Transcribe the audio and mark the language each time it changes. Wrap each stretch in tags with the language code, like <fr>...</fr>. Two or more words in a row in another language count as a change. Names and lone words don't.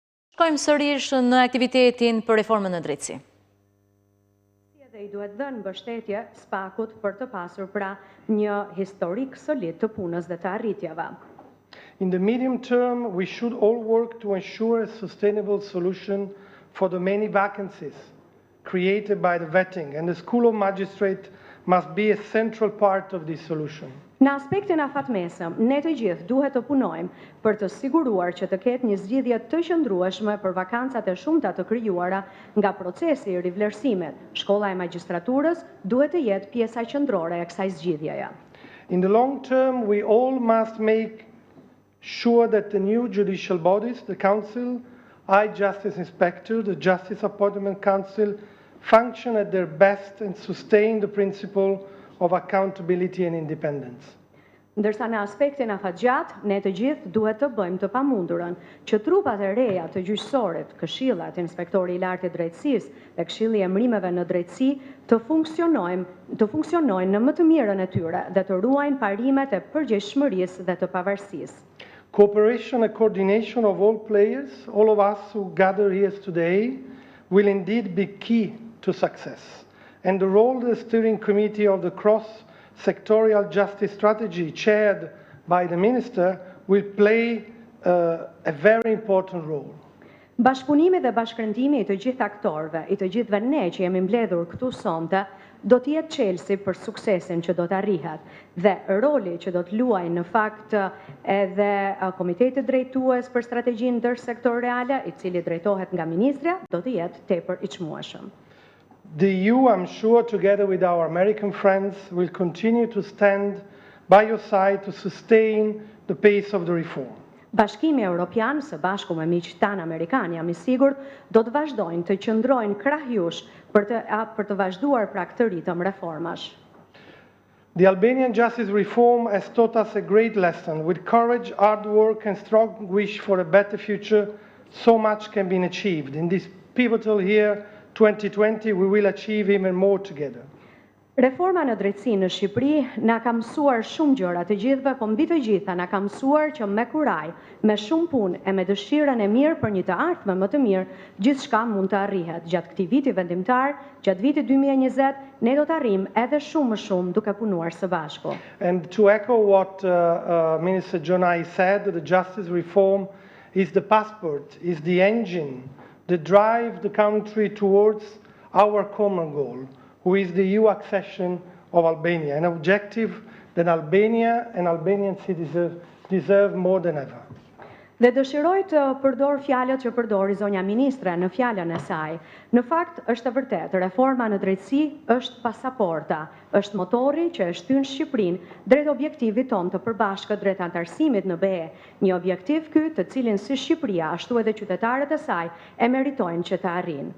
<sq>Shkojmë sërish në aktivitetin për reformën në drejtësi. Dhe i duhet dhënë mbështetje SHBA-kut për të pasur pra një historik solid të punës dhe të arritjeve.</sq> <en>In the medium term, we should all work to ensure a sustainable solution for the many vacancies created by the vetting, and the School of Magistrate must be a central part of this solution.</en> <sq>Në aspektin afatmesëm, ne të gjithë duhet të punojmë për të siguruar që të ketë një zgjidhje të qëndrueshme për vakancat e shumta të krijuara nga procesi i rivlerësimit. Shkolla e magjistraturës duhet të jetë pjesa qendrore e kësaj zgjidhjeje.</sq> <en>In the long term, we all must make sure that the new judicial bodies, the Council, High Justice Inspector, the Justice Appointment Council, function at their best and sustain the principle of accountability and independence.</en> <sq>Ndërsa në aspektin afatgjat, ne të gjithë duhet të bëjmë të pamundurën që trupat e reja të gjyqësorit, këshillat, inspektori i lartë i drejtësisë dhe këshilli i emërimeve në drejtësi të funksionojnë në më të mirën e tyre dhe të ruajnë parimet e përgjegjshmërisë dhe të pavarësisë.</sq> <en>Cooperation and coordination of all players, all of us who gather here today, will indeed be key to success. And the role of the steering committee of the cross-sectorial justice strategy chaired by the minister will play a very important role.</en> <sq>Bashkëpunimi dhe bashkërëndimi i të gjithë aktorëve, i të gjithëve ne që jemi mbledhur këtu sonte, do të jetë çelësi për suksesin që do të arrihet dhe roli që do të luajë në fakt edhe komiteti drejtues për strategjinë ndërsektoriale, i cili drejtohet nga ministria, do të jetë tepër i çmueshëm.</sq> <en>The EU, I'm sure, together with our American friends, will continue to stand by your side to sustain the pace of the reform.</en> <sq>Bashkimi Evropian, së bashku me miqtë tanë amerikanë, jam i sigurt, do të vazhdojnë të qëndrojnë krahjush për të vazhduar pra këtë ritëm reformash.</sq> <en>The Albanian justice reform has taught us a great lesson. With courage, hard work and strong wish for a better future, so much can be achieved. In this pivotal year 2020, we will achieve even more together.</en> <sq>Reforma në drejtësi në Shqipëri na ka mësuar shumë gjëra të gjithëve, po mbi të gjitha na ka mësuar që me kuraj, me shumë punë e me dëshirën e mirë për një të ardhme më të mirë, gjithçka mund të arrihet. Gjatë këtij viti vendimtar, gjatë vitit 2020, ne do të arrijmë edhe shumë më shumë duke punuar së bashku.</sq> <en>And to echo what Minister Gjonaj said, the justice reform is the passport, is the engine that drive the country towards our common goal, who is the EU accession of Albania, an objective that Albania and Albanian citizens deserve more than ever.</en> <sq>Dhe dëshiroj të përdor fjalët që përdori zonja ministre në fjalën e saj. Në fakt, është e vërtetë, reforma në drejtësi është pasaporta, është motori që e shtyn Shqipërinë drejt objektivit tonë të përbashkët drejt antarësimit në BE, një objektiv ky të cilin si Shqipëria ashtu edhe qytetarët e saj e meritojnë që të arrijnë.</sq>